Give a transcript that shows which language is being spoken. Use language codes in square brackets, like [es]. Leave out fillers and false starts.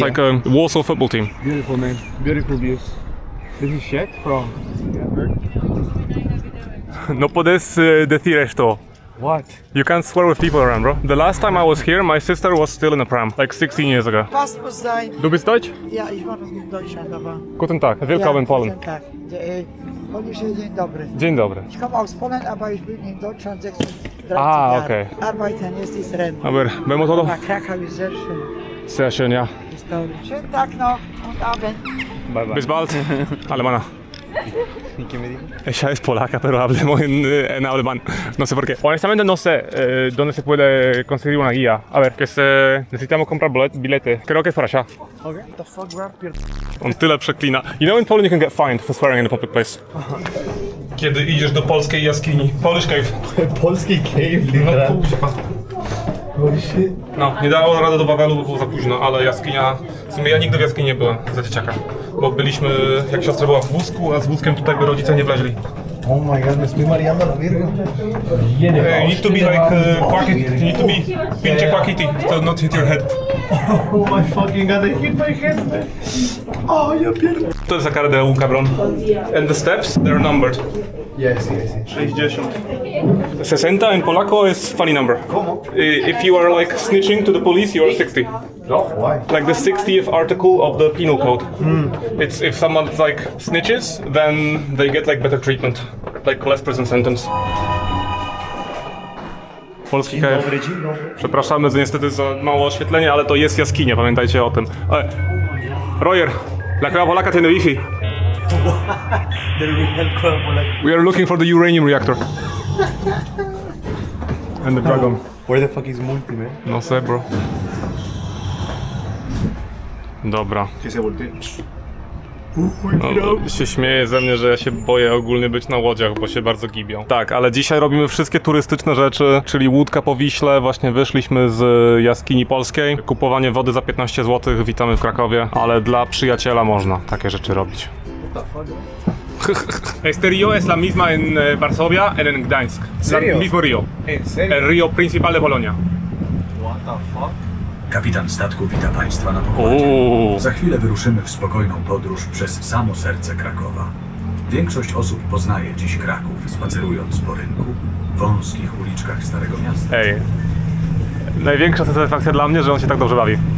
[en] like a Warsaw football team. Beautiful man. Beautiful views. This is Czech from... [es] No puedes decir esto. [en] What? You can't swear with people around, bro. The last time I was here, my sister was still in a pram, like 16 years ago. [de] Was muss sein? Du bist Deutsch? Ja, ich war noch in Deutschland, aber... Guten Tag, willkommen in Polen. Guten Tag. Polnische [pl] Dzień dobry. [de] Dzień dobry. Ich komme aus Polen, aber ich bin in Deutschland 36 Ah, Jahre. okay. Arbeiten ist das Rennen. [es] Aber vemos todo. [de] Na, Krakau ist sehr schön. Sehr schön, ja. Ist toll. Schönen Tag noch und Abend. Bye bye. Bis bald. Alemana. [es] ¿Y qué me dijo? Ella es polaca, pero hablemos en alemán. No sé por qué. Honestamente no sé dónde se puede conseguir una guía. A ver, necesitamos comprar bilety. Creo que es para allá. [en] Okay. The fuck, grab your... [pl] On tyle przeklina. [en] You know in Poland you can get fined for swearing in a public place. [pl] Kiedy idziesz do polskiej jaskini. [en] Polish cave. Polski cave, literal. Holy shit. [pl] No, nie dało rady do Wawelu, bo było za późno, ale jaskinia... W sumie ja nigdy w jaskini nie byłem za dzieciaka. Bo byliśmy, jak siostra była w wózku, a z wózkiem tutaj by rodzice nie wleźli. [en] Oh my god, [es] me estoy mareando a la verga. [en] You need to be like quackity. You need to be pinche quackity to not hit your head. Oh my fucking god, I hit my head, man. [pl] Oh, ja pierdolę. To jest [es] la cara de un cabrón. [en] And the steps, they're numbered. Yes, yes, yes. 60. 60 in Polako is funny number. [es] ¿Cómo? [en] If you are like snitching to the police, you are 60. No, why? Like the 60th article of the penal code. It's if someone like snitches, then they get like better treatment, like less prison sentence. [pl] Polski KF. Dobry, dzień dobry. Przepraszamy za niestety za mało oświetlenie, ale to jest jaskinia, pamiętajcie o tym. [es] Royer, la cueva Polaka tiene wifi. [en] We are looking for the uranium reactor. And the dragon. Where the fuck is Multi, man? [es] No sé, bro. [pl] Dobra. [es] Que se voltee. [pl] No, się śmieje ze mnie, że ja się boję ogólnie być na łodziach, bo się bardzo gibią. Tak, ale dzisiaj robimy wszystkie turystyczne rzeczy, czyli łódka po Wiśle, właśnie wyszliśmy z jaskini polskiej, kupowanie wody za 15 zł, witamy w Krakowie, ale dla przyjaciela można takie rzeczy robić. [es] Este río es la misma en Varsovia y en Gdańsk. ¿Serio? El mismo río. ¿En serio? El río principal de Polonia. [en] What the fuck? [pl] Kapitan statku wita Państwa na pokładzie. Za chwilę wyruszymy w spokojną podróż przez samo serce Krakowa. Większość osób poznaje dziś Kraków, spacerując po rynku, wąskich uliczkach Starego Miasta. Ej, największa satysfakcja dla mnie, że on się tak dobrze bawi.